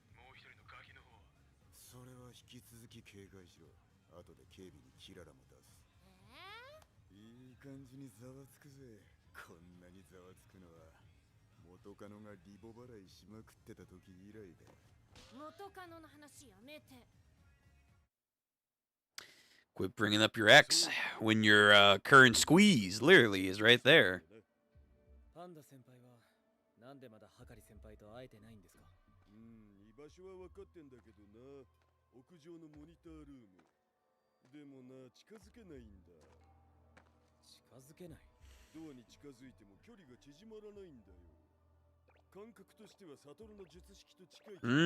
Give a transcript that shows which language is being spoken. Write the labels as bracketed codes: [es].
[ja] もう一人のガキの方は。それは引き続き警戒しろ。後で警備にキララも出す。いい感じにざわつくぜ。こんなにざわつくのは元カノがリボ払いしまくってた時以来だ。元カノの話やめて。 [en] Quit bringing up your ex when your current squeeze literally is right there. [ja] パンダ先輩はなんでまだハカリ先輩と会えてないんですか？居場所は分かってんだけどな。屋上のモニタールーム。でもな、近づけないんだ。近づけない？ドアに近づいても距離が縮まらないんだよ。感覚としてはサトルの術式と近い。